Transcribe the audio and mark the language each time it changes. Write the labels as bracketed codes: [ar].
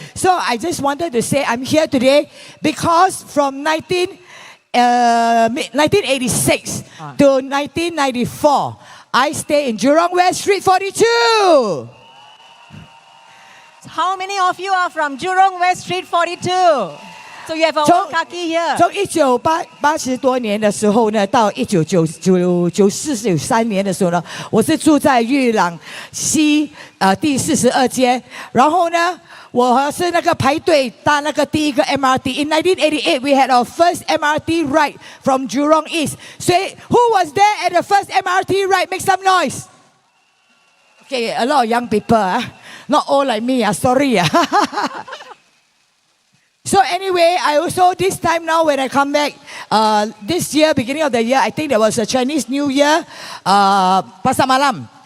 [en] So I just wanted to say I'm here today because from 1986 to 1994, I stay in Jurong West Street 42. How many of you are from Jurong West Street 42? So you have a [zh] 从 [en] kaki here. [zh] 从1980多年的时候呢，到1994-93年的时候呢，我是住在裕朗西第42街，然后呢，我是那个排队搭那个第一个 MRT。 [en] In 1988, we had our first MRT ride from Jurong East. So, who was there at the first MRT ride? Make some noise. Okay, a lot of young people, not all like me. Sorry. So anyway, I also this time now when I come back, this year, beginning of the year, I think there was a Chinese New Year, Pasar Malam.